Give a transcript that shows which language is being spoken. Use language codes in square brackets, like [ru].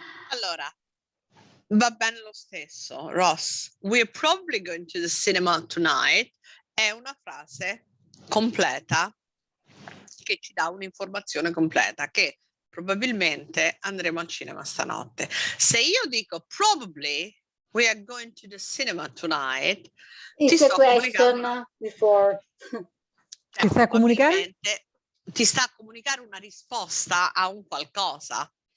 [it] allora, va bene lo stesso, Ross. [en] We're probably going to the cinema tonight [it] è una frase completa che ci dà un'informazione completa, che probabilmente andremo al cinema stanotte. Se io dico [en] probably we are going to the cinema tonight, It's a question before. [it] Ti sta a comunicare? Ti sta a comunicare una risposta a un qualcosa.